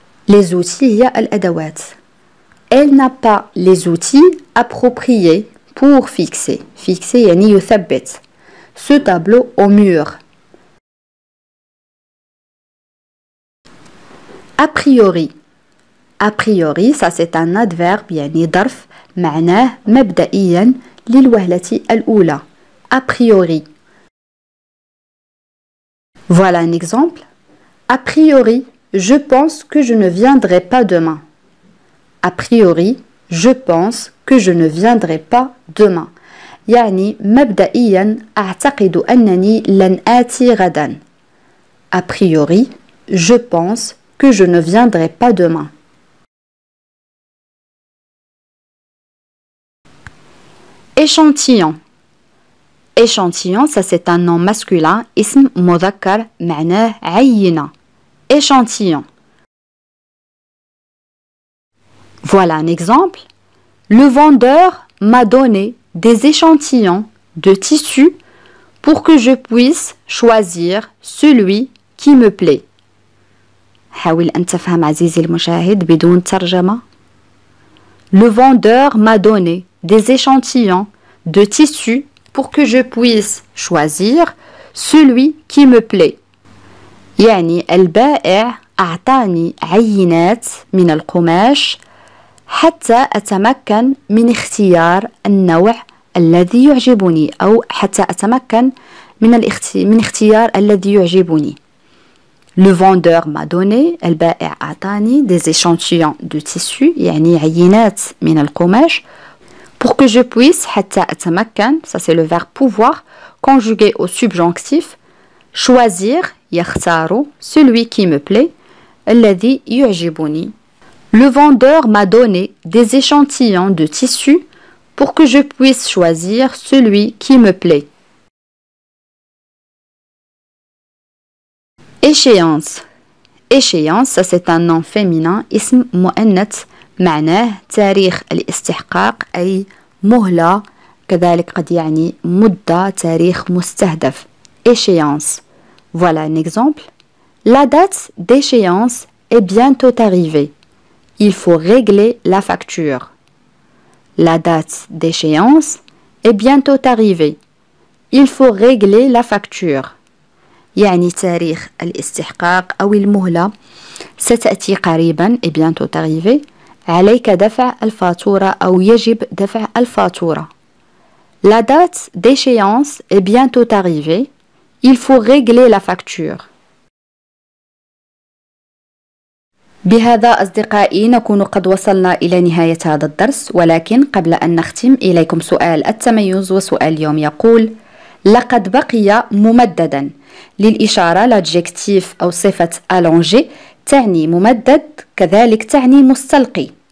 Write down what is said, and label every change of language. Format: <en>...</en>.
<fr>Les outils</fr> <ar>هي الأدوات.</ar> <fr>Elle n'a pas les outils appropriés pour fixer. Fixer</fr> <ar>يعني يثبت</ar> <fr>ce tableau au mur. A priori. A priori, ça c'est un adverbe</fr> <ar>يعني ظرف معناه مبدئيا للوهلة الأولى.</ar> <fr>A priori. Voilà un exemple. A priori, je pense que je ne viendrai pas demain. A priori, je pense que je ne viendrai pas demain.</fr> <ar>يعني مبدئيا أعتقد أنني لن آتي غدا.</ar> <fr>A priori, je pense que je ne viendrai pas demain. Échantillon. Échantillon, ça c'est un nom masculin,</fr> <ar>اسم مذكر معناه عينة.</ar> <fr>Échantillon. Voilà un exemple. Le vendeur m'a donné des échantillons de tissu pour que je puisse choisir celui qui me plaît.</fr> <ar>حاول أن تفهم عزيزي المشاهد بدون ترجمة.</ar> <fr>Le vendeur m'a donné des échantillons de tissu pour que je puisse choisir celui qui me plaît.</fr> <ar>يعني البائع أعطاني عينات من القماش حتى أتمكن من اختيار النوع الذي يعجبني أو حتى أتمكن من اختيار الذي يعجبني.</ar> <fr>Le vendeur m'a donné,</fr> <ar>البائع أعطاني</ar> <fr>des échantillons de tissu</fr> <ar>يعني عينات من القماش</ar> <fr>pour que je puisse</fr> <ar>حتى أتمكن,</ar> <fr>ça c'est le verbe pouvoir conjugué au subjonctif, choisir</fr> <ar>يختار</ar> <fr>celui qui me plaît</fr> <ar>الذي يعجبني.</ar> <fr>Le vendeur m'a donné des échantillons de tissu pour que je puisse choisir celui qui me plaît. Échéance. Échéance, ça c'est un nom féminin,</fr> <ar>اسم مؤنث معناه تاريخ الاستحقاق أي مهلة كذلك قد يعني مدة تاريخ مستهدف.</ar> <fr>Échéance. Voilà un exemple. La date d'échéance est bientôt arrivée. Il faut régler la facture. La date d'échéance est bientôt arrivée. Il faut régler la facture.</fr> <ar>يعني تاريخ الاستحقاق أو المهلة ستأتي قريبا</ar> <fr>et bientôt arrivée.</fr> <ar>عليك دفع الفاتورة أو يجب دفع الفاتورة.</ar> <fr>La date d'échéance est bientôt arrivée. Il faut régler la facture.</fr> <ar>بهذا أصدقائي نكون قد وصلنا إلى نهاية هذا الدرس، ولكن قبل أن نختم إليكم سؤال التميز، وسؤال اليوم يقول: لقد بقي ممددا. للإشارة لادجكتيف أو صفة allongé تعني ممدد، كذلك تعني مستلقي.</ar>